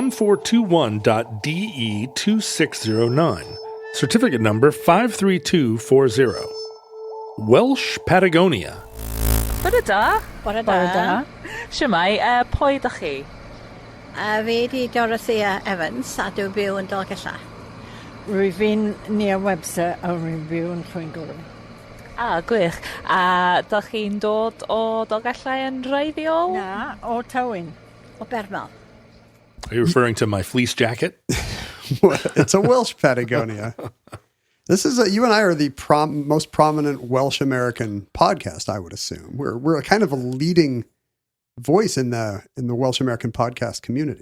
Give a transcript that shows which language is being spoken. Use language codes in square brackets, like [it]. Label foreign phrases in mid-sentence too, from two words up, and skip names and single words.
[en] 1421.DE2609, certificate number 53240. Welsh Patagonia. [cy] Bore da. Bore da. Siwmai, pwy ydych chi? Fi di Dorothea Evans, a dwi'n byw yn Dolgella. Rwy'n Nia Webster a rwy'n byw yn Llwyngor. Gwych. A dych chi'n dod o Dolgella yn reiddiol? Na, o Tywyn. O Bermal. [en] Are you referring to my fleece jacket? It's a Welsh Patagonia. This is you and I are the most prominent Welsh American podcast, I would assume. We're a kind of a leading voice in the Welsh American podcast community.